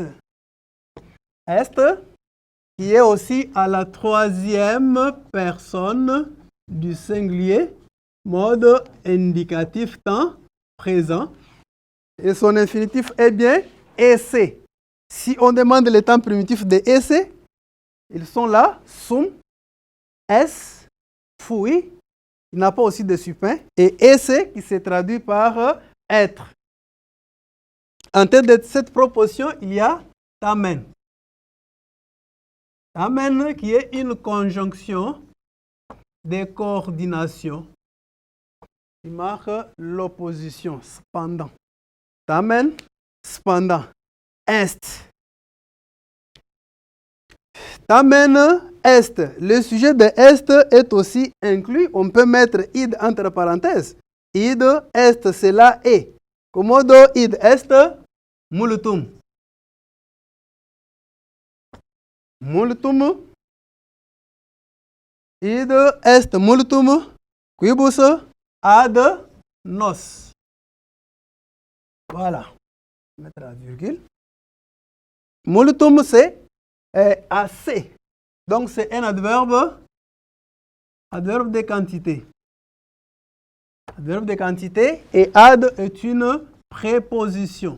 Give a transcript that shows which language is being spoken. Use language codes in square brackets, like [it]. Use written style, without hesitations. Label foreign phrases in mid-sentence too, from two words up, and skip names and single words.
[fr] Est, qui est aussi à la troisième personne du singulier, mode indicatif temps présent. Et son infinitif est bien esse. Si on demande le temps primitif de esse, ils sont là, [la] sum, es, fui, [fr] il n'a pas aussi de supin, et esse qui se traduit par être. En tête de cette proposition, il y a tamen. Tamen qui est une conjonction de coordination qui marque l'opposition, cependant. Tamen, cependant. Est. [la] Tamen est. Le sujet de est est aussi inclus. On peut mettre id entre parenthèses. Id est, [fr] cela est. [la] Commodo id est multum. Multum. Id est multum. Quibus ad nos. [fr] Voilà. On va mettre la virgule. Multum, c'est assez. Donc, c'est un adverbe de quantité. Adverbe de quantité et ad est une préposition.